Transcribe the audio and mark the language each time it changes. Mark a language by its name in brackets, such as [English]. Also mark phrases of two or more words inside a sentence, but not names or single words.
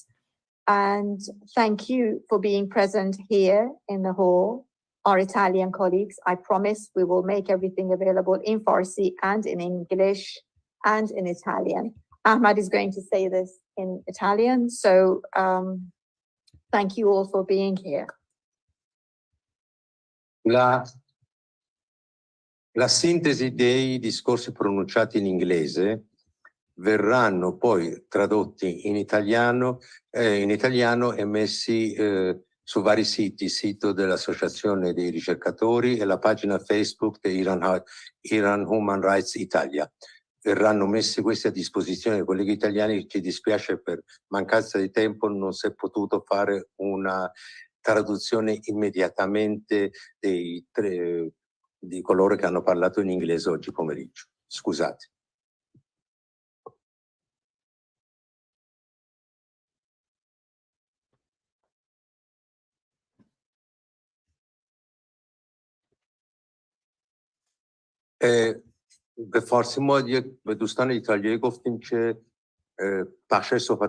[English] And thank you for being present here in the hall, our Italian colleagues. I promise we will make everything available in Farsi and in English and in Italian. Ahmad is going to say this in Italian, so thank you all for being here. [Italian] La sintesi dei discorsi pronunciati in inglese verranno poi tradotti in italiano e messi su vari siti, il sito dell'Associazione dei ricercatori e la pagina Facebook di Iran Human Rights Italia. Verranno messi questi a disposizione dei colleghi italiani. Ci dispiace, per mancanza di tempo non si è potuto fare una traduzione immediatamente di coloro che hanno parlato in inglese oggi pomeriggio. Scusate. [Persian] به فارسی ما به دوستان ایتالیایی گفتیم که بخش صحبت